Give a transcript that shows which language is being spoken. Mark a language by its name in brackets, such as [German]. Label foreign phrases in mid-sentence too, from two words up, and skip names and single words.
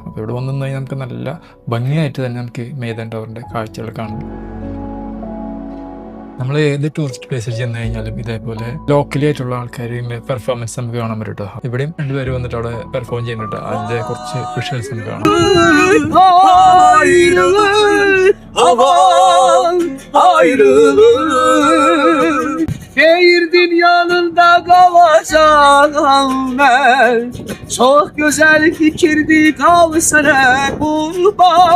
[Malayalam] അപ്പോൾ ഇവിടെ വന്നു കഴിഞ്ഞാൽ നമുക്ക് നല്ല ഭംഗിയായിട്ട് തന്നെ നമുക്ക് മെയ്ദാൻ ടവറിന്റെ കാഴ്ചകൾ കാണാം. നമ്മൾ ഏത് [English] tourist place [Malayalam] ചെന്ന് കഴിഞ്ഞാലും ഇതേപോലെ ലോക്കലി ആയിട്ടുള്ള ആൾക്കാർ പെർഫോമൻസ് നമുക്ക് കാണാൻ പറ്റും കേട്ടോ. ഇവിടെയും രണ്ടുപേര് വന്നിട്ട് അവിടെ പെർഫോം ചെയ്യുന്നുണ്ട്. അതിന്റെ കുറച്ച് വിഷ്വൽസ് നമുക്ക് കാണാം. [Turkish] Şehir dünyanında kalacağım ben. Çok güzel fikirdi kalsana kurban.